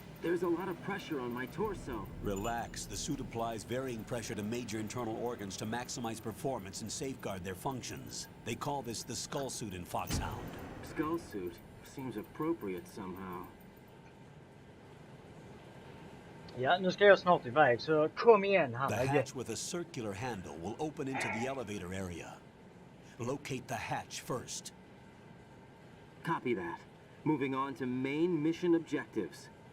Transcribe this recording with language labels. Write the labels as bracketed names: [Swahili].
[English] There's a lot of pressure on my torso. Relax. The suit applies varying pressure to major internal organs to maximize performance and safeguard their functions. They call this the skull suit in Foxhound. Skull suit? Seems appropriate somehow. [Swedish] Ja, nu ska jag snart iväg, så kom igen här. [English] The hatch with a circular handle will open into the elevator area. Locate the hatch first. Copy that. Moving on to main mission objectives.